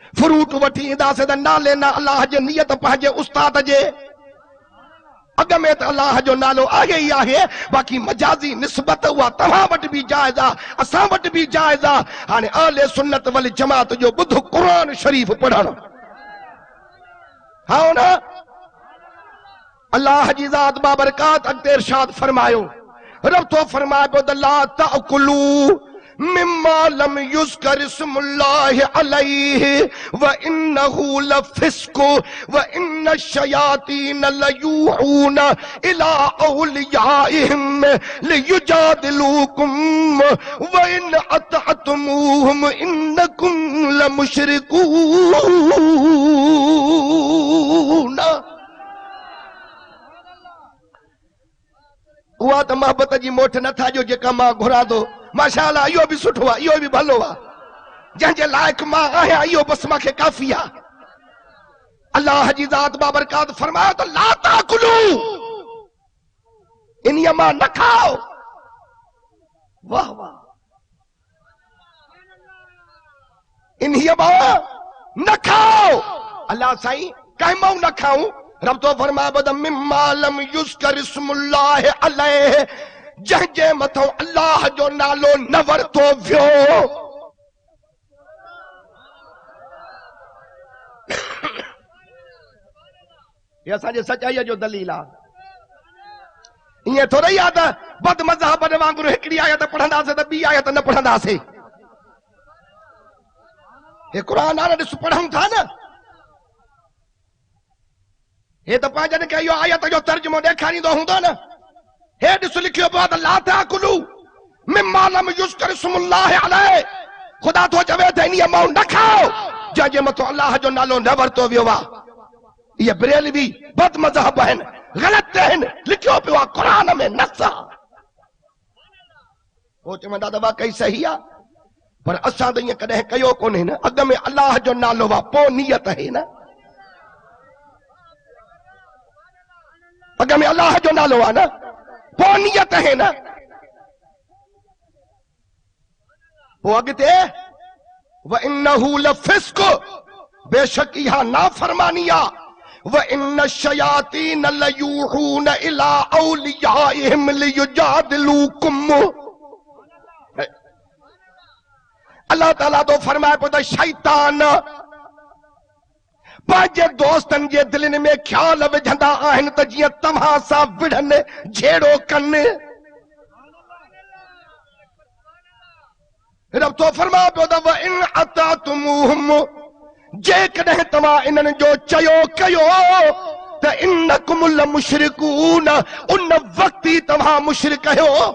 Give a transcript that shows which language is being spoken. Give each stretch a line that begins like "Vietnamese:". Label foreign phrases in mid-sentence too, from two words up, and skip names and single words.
Sindhi: फ्रूट वठी ईंदासीं त नाले ना अल्लाह जे नियत पंहिंजे उस्ताद जे अग में त अल्लाह जो नालो आहे ई आहे, बाक़ी मजाजी निस्बत उहा तव्हां वटि बि जाइज़ आहे, असां वटि बि जाइज़ आहे। हाणे अहले सुन्नत वल जमात जो ॿुध क़ुरान शरीफ़ पढ़ण। हाँ ना, अल्लाह जी ज़ात बाबरकात अॻिते इरशाद फरमायो, रब तो फरमाए पियो त
Arabic: لا تأكلوا مما لم يذكر اسم الله عليه وإنه لفسق وإن الشياطين ليوحون إلى أوليائهم ليجادلوكم وإن أطعتموهم إنكم لمشركون.
Sindhi: उहा त मोहब्बत जी मोठ नथा जो जेका मां घुरा थो, माशाअल्लाह इहो बि सुठो आहे, इहो बि भलो आहे, जंहिंजे लाइक़ मां आहियां इहो बस मूंखे काफ़ी आहे। अल्लाह जी ज़ात बाबरकात फरमायो त
Arabic: لا تأكلوا,
Sindhi: इन्हीअ मां न खाओ। वाह वाह, इन्हीअ मां न खाओ। अल्लाह साईं कंहिं मां न खाऊं? रब तो फरमाए बद
Arabic: مما لم يذكر اسم الله عليه,
Sindhi: जंहिंजे मथां अल्लाह जो नालो न वरतो वियो। ये असांजे सचाईअ जो दलील आहे। ईअं थोरी आहे त बद मज़हब वांगुरु हिकिड़ी आयत पढ़ंदासीं त ॿी आयत न पढ़ंदासीं। हे क़ुरान हाणे ॾिस पढ़ूं था न, हे त पंहिंजनि खे इहो आयत जो तर्जुमो ॾेखारींदो हूंदो न। हे ॾिस लिखियो पियो आहे त
Arabic: لا تأكلوا مما لم يذكر اسم الله عليه,
Sindhi: ख़ुदा तो चवे त इन्हीअ मां न खाओ जंहिंजे मथां अल्लाह जो नालो न वरतो वियो आहे। इहे बरेलवी बद मज़हब आहिनि, ग़लत आहिनि, लिखियो पियो आहे क़ुरान में नस आहे। पोइ चवंदा त वाकई सही आहे, पर असां त ईअं कॾहिं कयो कोन्हे न। अॻ में अल्लाह जो नालो आहे, पोइ नियत आहे न। अॻ में अल्लाह जो नालो आहे न, पोइ नियत आहे न। पोइ अॻिते
Arabic: وإنه لفسق,
Sindhi: बेशक इहा नाफरमानी आहे।
Arabic: وإن الشياطين ليوحون إلى أوليائهم ليجادلوكم,
Sindhi: अल्लाह ताला तो फरमाए पियो त शैतान पंहिंजे दोस्तनि जे दिलनि में ख्याल विझंदा आहिनि त जीअं तव्हां सां विढ़नि, झेड़ो कनि। रब तो फरमाए पियो त
Arabic: وإن أطعتموهم,
Sindhi: जेकॾहिं तव्हां इन्हनि जो चयो कयो त
Arabic: إنكم لمشركون,
Sindhi: उन वक़्त ई तव्हां मुशरिक आहियो।